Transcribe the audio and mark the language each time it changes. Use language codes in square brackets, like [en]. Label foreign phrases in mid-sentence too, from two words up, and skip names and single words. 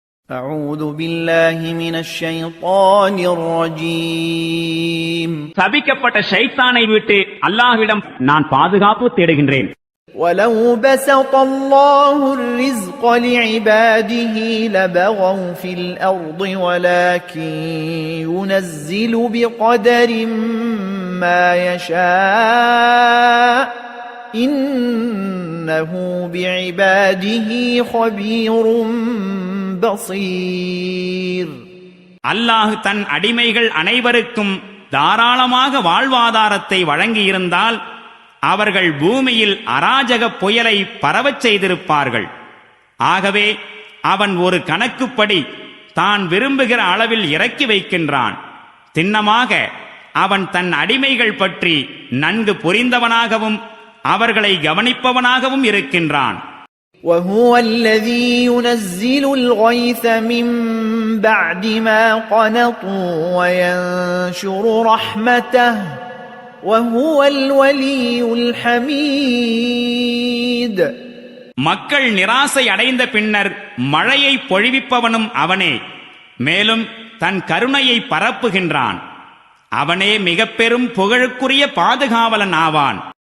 [ar] أعوذ بالله من الشيطان الرجيم [ta] சபிக்கப்பட்ட ஷைத்தானை விட்டு அல்லாஹ்விடம் நான் பாதுகாப்பு தேடுகின்றேன். [ar] ولو بسط الله الرزق لعباده لبغوا في الأرض ولكن ينزل بقدر ما يشاء إنه بعباده خبير بصير. [ta] அல்லாஹ் தன் அடிமைகள் அனைவருக்கும் தாராளமாக வாழ்வாதாரத்தை வழங்கியிருந்தால் அவர்கள் பூமியில் அராஜக புயலை பரவச் செய்திருப்பார்கள். ஆகவே அவன் ஒரு கணக்குப்படி தான் விரும்புகிற அளவில் இறக்கி வைக்கின்றான். திண்ணமாக அவன் தன் அடிமைகள் பற்றி நன்கு புரிந்தவனாகவும் அவர்களை கவனிப்பவனாகவும் இருக்கின்றான். [ar] وهو الذي ينزل الغيث من بعد ما قنطوا وينشر رحمته وهو الولي الحميد. [ta] மக்கள் நிராசை அடைந்த பின்னர் மழையை பொழிவிப்பவனும் அவனே, மேலும் தன் கருணையை பரப்புகின்றான். அவனே மிக பெரும் புகழுக்குரிய பாதுகாவலன் ஆவான்.